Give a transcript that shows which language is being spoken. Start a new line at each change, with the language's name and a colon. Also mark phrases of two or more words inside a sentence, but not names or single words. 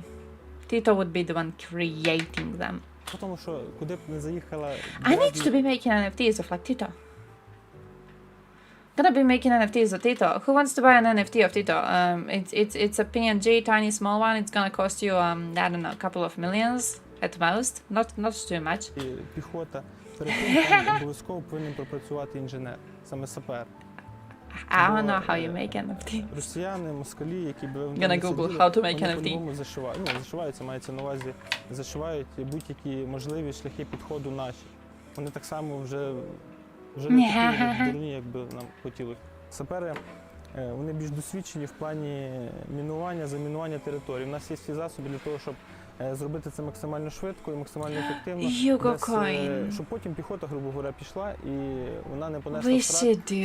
English: Tito would be the one creating them. I need to be making NFTs of like Tito. Gonna be making NFTs of Tito. Who wants to buy an NFT of Tito? It's a PNG, tiny small one. It's gonna cost you I don't know, a couple of millions at most. Not too much.
Ukrainian: Піхота. Перед тим там обов'язково повинен пропрацювати інженер, саме сапер.
English: I don't know how you make NFT.
Ukrainian: Росіяни, москалі, які б
English: Gonna Google how to make NFT.
Ukrainian: по-любому зашивають. Ну, зашиваються, мається на увазі, зашивають будь-які можливі шляхи підходу наші. Вони так само вже не такі дурні, як би нам хотілося. Сапери, вони більш досвідчені в плані мінування, замінування території. У нас є всі засоби для того, щоб зробити це максимально швидко і максимально ефективно, щоб потім піхота, грубо говоря, пішла і вона не понесла втрат.